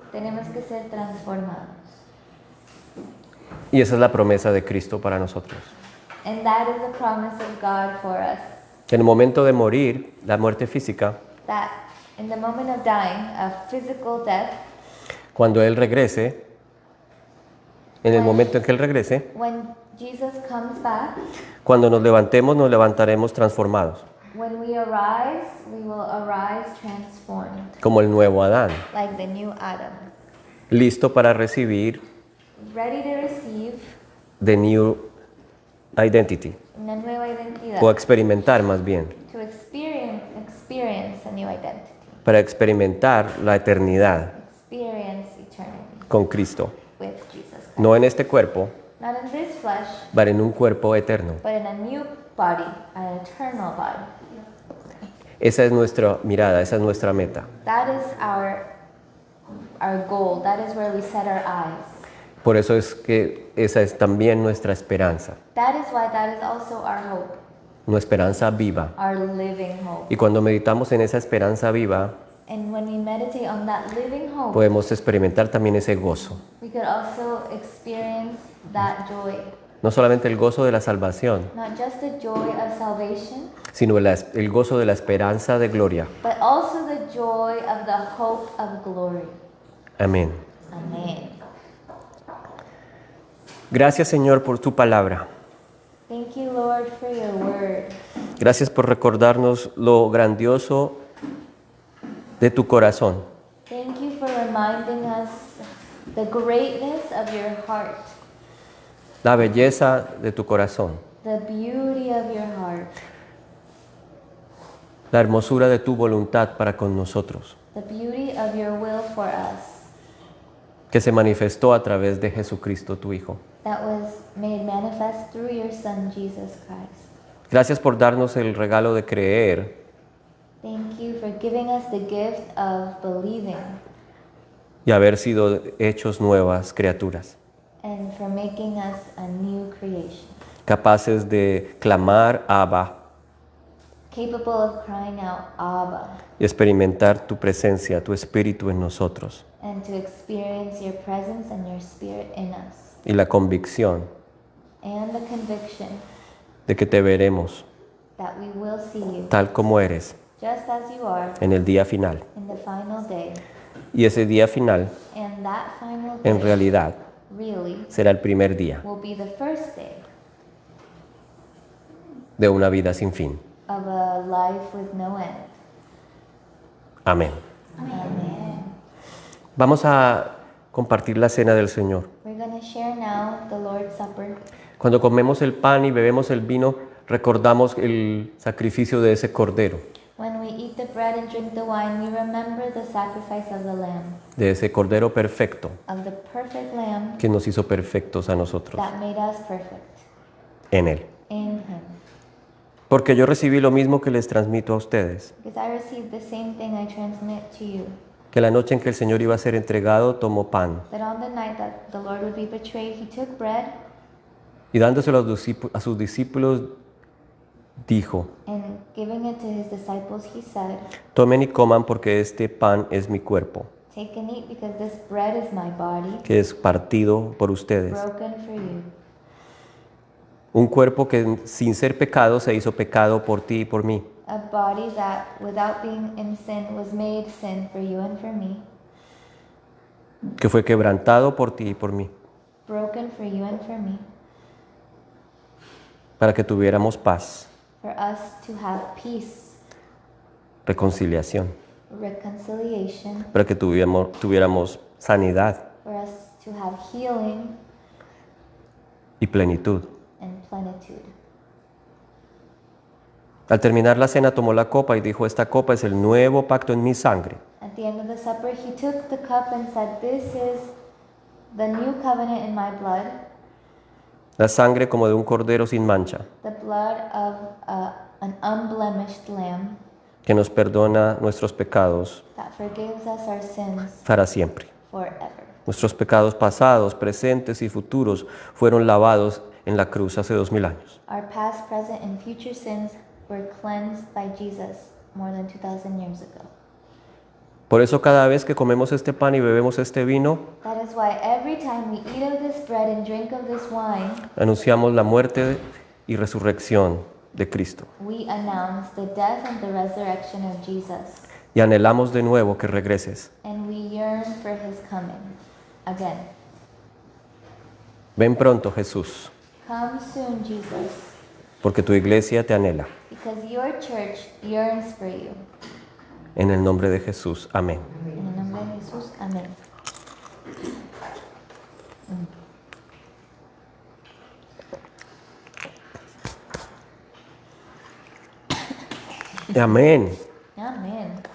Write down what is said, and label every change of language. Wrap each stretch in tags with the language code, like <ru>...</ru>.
<es>Tenemos que ser transformados. Y esa es la promesa de Cristo para nosotros.</es> <en>And that is the promise of God for us.</en> <es>Que en el momento de morir, la muerte física,</es> <en>That in the moment of dying, a physical death,</en> <es>cuando Él regrese, en el momento en que Él regrese,</es> <en>when Jesus comes back,</en> <es>cuando nos levantemos, nos levantaremos transformados,</es> <en>when we arise, we will arise transformed,</en> <es>como el nuevo Adán,</es> <en>like the new Adam,</en> <es>listo para recibir</es> <en>ready to receive the new identity,</en> <es>una nueva identidad, o experimentar más bien,</es> <en>to experience a new identity,</en> <es>para experimentar la eternidad</es> <en>experience eternity</en> <es>con Cristo,</es> <en>with Jesus Christ.</en> <es>no en este cuerpo,</es> <en>Not in this flesh,</en> <es>pero en un cuerpo eterno.</es> <en>but in a new body, an eternal body.</en> <es>Esa es nuestra mirada, esa es nuestra meta.</es> <en>That is our goal. That is where we set our eyes.</en> <es>Por eso es que esa es también nuestra esperanza,</es> <en>That is why that is also our hope,</en> <es>una esperanza viva.</es> <en>our living hope.</en> <es>Y cuando meditamos en esa esperanza viva,</es> <en>And when we meditate on that living hope,</en> <es>podemos experimentar también ese gozo.</es> <en>we could also experience that joy.</en> <es>No solamente el gozo de la salvación,</es> <en>Not just the joy of salvation,</en> <es>sino el gozo de la esperanza de gloria.</es> <en>but also the joy of the hope of glory.</en> <es>Amén.</es> <en>Amen.</en> <es>Gracias, Señor, por tu palabra.</es> <en>Thank you, Lord, for your word.</en> <es>Gracias por recordarnos lo grandioso de tu corazón.</es> <en>Thank you for reminding us the greatness of your heart,</en> <es>La belleza de tu corazón,</es> <en>the beauty of your heart,</en> <es>la hermosura de tu voluntad para con nosotros,</es> <en>the beauty of your will for us</en> <es>que se manifestó a través de Jesucristo, tu Hijo.</es> <en>that was made manifest through your Son, Jesus Christ.</en> <es>Gracias por darnos el regalo de creer</es> <en>Thank you for giving us the gift of believing</en> <es>y haber sido hechos nuevas criaturas,</es> <en>and for making us a new creation,</en> <es>capaces de clamar Abba</es> <en>capable of crying out, Abba,</en> <es>y experimentar tu presencia, tu espíritu en nosotros</es> <en>and to experience your presence and your spirit in us,</en> <es>y la convicción</es> <en>and the conviction</en> <es>de que te veremos</es> <en>that we will see you</en> <es>tal como eres</es> <en>just as you are</en> <es>en el día final.</es> <en>in the final day.</en> <es>Y ese día final,</es> <en>And that final</en> <es>en</es> <en>day</en> <es>realidad,</es> <en>really</en> <es>será el primer día</es> <en>will be the first day</en> <es>de una vida sin fin.</es> <en>of a life with no end.</en> <es>Amén.</es> <en>Amen.</en> <es>Vamos a compartir la cena del Señor.</es> <en>We're going to share now the Lord's Supper.</en> <es>Cuando comemos el pan y bebemos el vino, recordamos el sacrificio de ese cordero,</es> <en>When we eat the bread and drink the wine, we remember the sacrifice of the Lamb,</en> <es>de ese cordero perfecto</es> <en>of the perfect Lamb</en> <es>que nos hizo perfectos a nosotros</es> <en>that made us perfect</en> <es>en Él.</es> <en>in Him.</en> <es>Porque yo recibí lo mismo que les transmito a ustedes,</es> <en>Because I received the same thing I transmit to you,</en> <es>que la noche en que el Señor iba a ser entregado, tomó pan</es> <en>that on the night that the Lord would be betrayed, He took bread</en> <es>y dándoselo a sus discípulos, dijo:</es> <en>and giving it to His disciples, He said,</en> <es>tomen y coman porque este pan es mi cuerpo,</es> <en>take and eat because this bread is my body,</en> <es>que es partido por ustedes.</es> <en>broken for you.</en> <es>Un cuerpo que sin ser pecado se hizo pecado por ti y por mí.</es> <en>A body that, without being in sin, was made sin for you and for me,</en> <es>Que fue quebrantado por ti y por mí,</es> <en>broken for you and for me,</en> <es>para que tuviéramos paz,</es> <en>for us to have peace,</en> <es>reconciliación,</es> <en>reconciliation,</en> <es>para que tuviéramos sanidad</es> <en>for us to have healing</en> <es>y plenitud.</es> <en>and plenitude.</en> <es>Al terminar la cena tomó la copa y dijo: esta copa es el nuevo pacto en mi sangre.</es> <en>At the end of the supper, He took the cup and said, this is the new covenant in my blood,</en> <es>La sangre como de un cordero sin mancha,</es> <en>the blood of an unblemished lamb</en> <es>que nos perdona nuestros pecados</es> <en>that forgives us our sins</en> <es>para siempre.</es> <en>forever.</en> <es>Nuestros pecados pasados, presentes y futuros fueron lavados en la cruz hace 2000 años.</es> <en>Our past, present, and future sins were cleansed by Jesus more than 2,000 years ago.</en> <es>Por eso cada vez que comemos este pan y bebemos este vino,</es> <en>That is why every time we eat of this bread and drink of this wine,</en> <es>anunciamos la muerte y resurrección de Cristo.</es> <en>we announce the death and the resurrection of Jesus,</en> <es>Y anhelamos de nuevo que regreses.</es> <en>and we yearn for His coming again.</en> <es>Ven pronto, Jesús,</es> <en>Come soon, Jesus,</en> <es>porque tu iglesia te anhela.</es> <en>because your church yearns for you.</en> <es>En el nombre de Jesús. Amén. En el nombre de Jesús, amén. Amén. Amén.</es>